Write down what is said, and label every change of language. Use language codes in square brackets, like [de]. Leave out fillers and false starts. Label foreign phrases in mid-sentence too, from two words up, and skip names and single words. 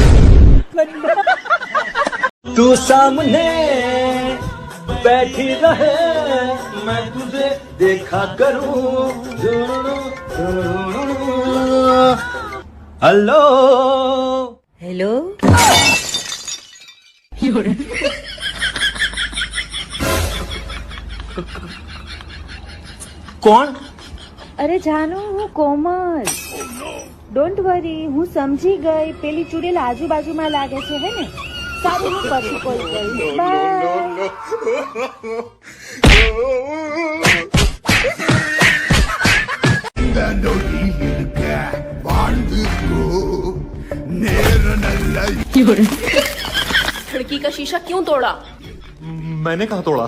[hi] तू सामने बैठी रहे, मैं तुझे देखा करूं। हेलो हेलो। कौन? [gu] અરે જાનુ હું કોમલ. [en] don't worry, [gu] હું સમજી ગઈ. પેલી ચૂડેલ આજુબાજુમાં લાગે છે હે ને? સારું હું પછી કોલ કરીશ. બાય. [hi] खिड़की का शीशा क्यों तोड़ा? मैंने कहा तोड़ा?